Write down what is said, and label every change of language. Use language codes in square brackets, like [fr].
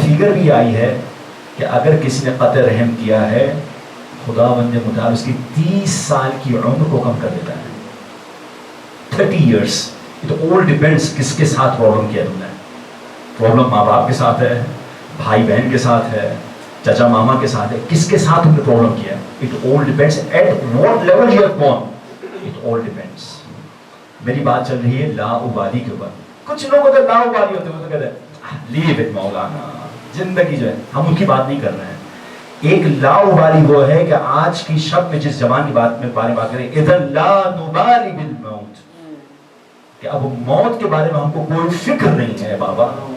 [ur] Figure بھی آئی ہے کہ اگر کسی نے قطع رحم کیا ہے، خداوند متعال اس کی 30 سال کی عمر کو کم کر دیتا ہے. [en] 30 years. It all depends [ur] کس کے ساتھ پرابلم کیا تم نے. پرابلم ماں باپ کے ساتھ ہے, بھائی بہن کے ساتھ ہے, چچا ماما کے ساتھ ہے, کس کے ساتھ تم نے پرابلم کیا. [en] It all depends at what level you have gone. It all depends. [ur] میری بات چل رہی ہے لا ابالی کے اوپر. کچھ لوگ ہوتے لا ابالی ہوتے ہیں, کہتے ہیں [en] leave it [ur] مولانا, زندگی جو ہے, ہم ان کی بات نہیں کر رہے ہیں. ایک لا ابالی وہ ہے کہ آج کی شب میں جس زبان کی بات میں بات کریں, [ar] اذن لا نبالی بالموت, [ur] کہ اب موت کے بارے میں ہم کو کوئی فکر نہیں ہے بابا.